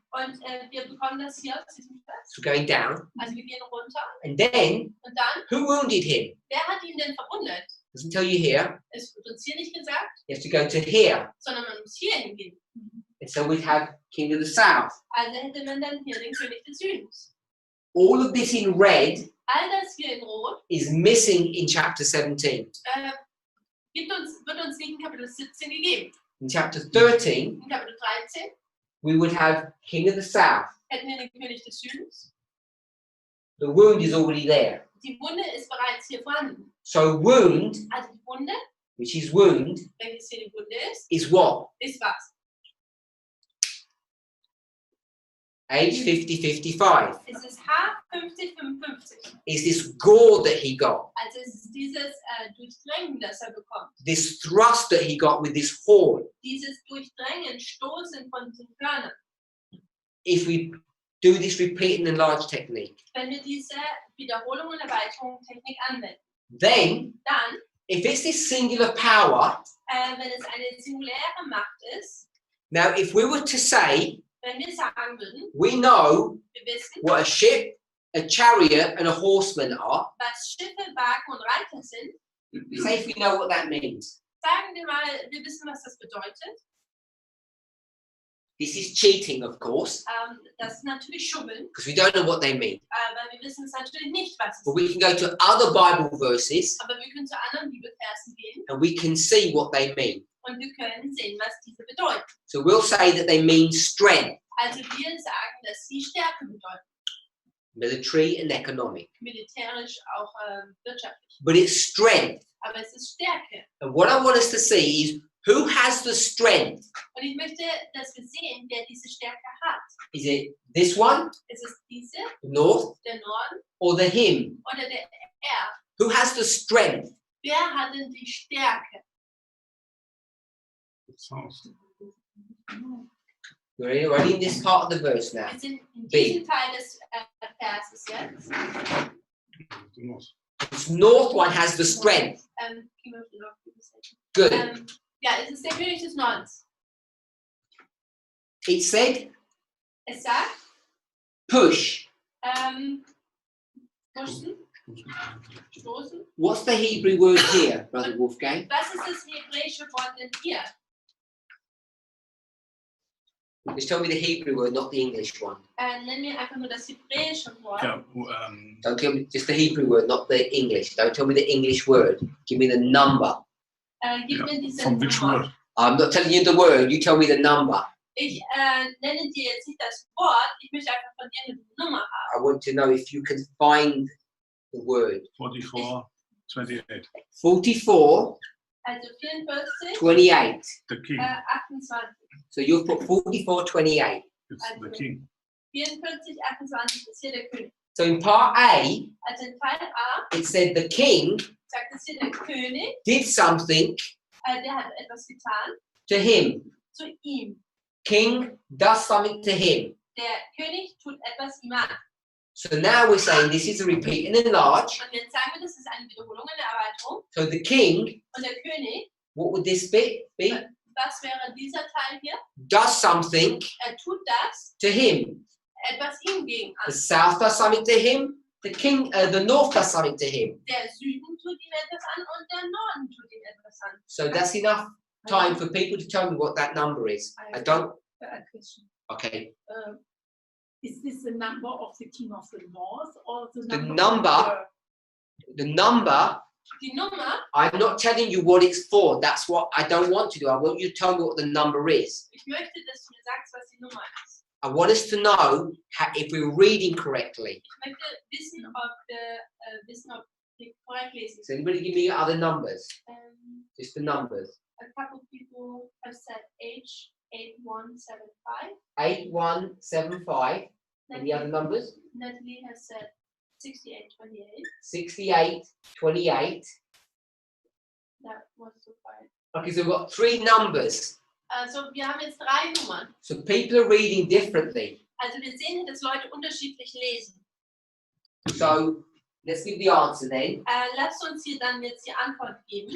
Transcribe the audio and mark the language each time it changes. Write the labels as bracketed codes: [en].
[de] und wir bekommen das hier aus diesem Vers. [en] So going down. [de] Also wir gehen runter [en] And then, [de] und dann, [en] who wounded him? [de] wer hat ihn denn verwundet? [en] Doesn't tell you here. [de] Es wird uns hier nicht gesagt, [en] You have to go to here. [de] sondern man muss hier hingehen. [en] And so we'd have King of the South. [de] Also hätte man dann hier den König des Südens. [en] All of this in red [de] All das hier in Rot [en] is missing in chapter 17. [de] wird uns nicht in Kapitel 17 gegeben. [en] In chapter 13, [de] In Kapitel 13 [en] we would have King of the South. [de] hätten wir den König des Südens. [en] The wound is already there. [de] Die Wunde ist bereits hier vorhanden. [en] So wound, [de] Also die Wunde, [en] which is wound, [de] welches hier die Wunde [en] is what? [de] ist was? [en] Age 50-55. [de] Es ist H5055. [en] Is this gore that he got? [de] Also es ist dieses Durchdrängen, das er bekommt. [en] This thrust that he got with this horn? [de] Dieses Durchdrängen, Stoßen von den Hörnern. [en] If we do this repeat and enlarge technique, [de] Wenn wir diese Wiederholung und Erweiterung Technik anwenden, [en] then [de] dann, [en] if it's this singular power, [de] wenn es eine singuläre Macht ist, [en] now if we were to say, [de] wenn wir sagen würden, [en] we know [de] wir wissen, [en] what a ship, a chariot and a horseman are, [de] was Schiffe, Wagen und Reiter sind, [en] say if we know what that means. [de] sagen wir mal, wir wissen, was das bedeutet. [en] This is cheating, of course, [de] Das ist natürlich Schummeln, [en] because we don't know what they mean. [de] aber wir wissen es natürlich nicht, was es [en] But we [de] ist. [en] can go to other Bible verses [de] Aber wir können zu anderen Bibelversen gehen [en] and we can see what they mean. [de] und wir können sehen, was diese bedeuten. [en] So we'll say that they mean strength, [de] Also wir sagen, dass sie Stärke bedeuten, [en] military and economic. [de] militärisch, auch wirtschaftlich. [en] But it's strength. [de] Aber es ist Stärke. [en] And what I want us to see is who has the strength? [de] Und ich möchte, dass wir sehen, wer diese Stärke hat. [en] Is it this one, [de] Ist es diese, [en] the north, [de] der Norden [en] or the him? [de] oder der Er? [en] Who has the strength? [de] Wer hat denn die Stärke? [en] South. We're already in this part of the verse now. [de] Wir sind in B. diesem Teil des Verses jetzt. [en] The north. This north one has the strength. King of the North, [de] wie gesagt. [en] Good. [de] Ja, es ist der König des Nordens. [en] It said [de] Es sagt, [en] push. [de] pushen, stoßen. [en] What's the Hebrew word here, Brother Wolfgang? [de] Was ist das hebräische Wort denn hier? [en] Just tell me the Hebrew word, not the English one. [de] Nenn mir einfach nur das hebräische Wort. [en] Yeah, Don't tell me just the Hebrew word, not the English. Don't tell me the English word. Give me the number. [de] Gib mir diese [en] from which [de] Nummer. [en] word? I'm not telling you the word, you tell me the number. [de] Ich nenne dir jetzt nicht das Wort, ich möchte einfach von dir eine Nummer haben. [en] I want to know if you can find the word. 44, 28. 44, [de] Also 44, 28. [en] The king. 28. So you've put 44, 28. It's the king. [de] 44, 28 ist hier der König. [en] So in part A, [de] Also in Teil A [en] it said the king [de] sagt es hier, der König, [en] did something [de] der hat etwas getan [en] to him. [de] zu ihm. [en] King does something to him. [de] Der König tut etwas ihm an. [en] So now we're saying this is a repeat and enlarge. [de] Und jetzt sagen wir, das ist eine Wiederholung, eine Erweiterung. [en] So the king, [de] Und der König, [en] what would this bit be? [de] was wäre dieser Teil hier? [en] Does something [de] Tut das [en] to him. [de] etwas ihm gegen [en] The [de] an. [en] south does something to him. The north does something to him. [de] Der Süden tut ihm etwas an und der Norden tut ihm etwas an. [en] So that's enough time for people to tell me what that number is. I don't. A question. Okay. Is this the number of the king of the north or the The number? number. The number. [de] Die Nummer, [en] I'm not telling you what it's for. That's what I don't want to do. I want you to tell me what the number is. [de] ich möchte, dass du mir sagst, was die Nummer ist. [en] I want us to know if we're reading correctly. [de] Ich möchte wissen, ob wir korrekt lesen. [en] So anybody give me other numbers? Just the numbers. A couple people have said H8175. 8175. Any other numbers? Natalie has said 6828. 6828. That was so far. Okay, so we've got three numbers. [de] Also wir haben jetzt 3 Nummern. [en] So people are reading differently. [de] Also wir sehen, dass Leute unterschiedlich lesen. [en] So let's give the answer then. [de] Lasst uns hier dann jetzt die Antwort geben.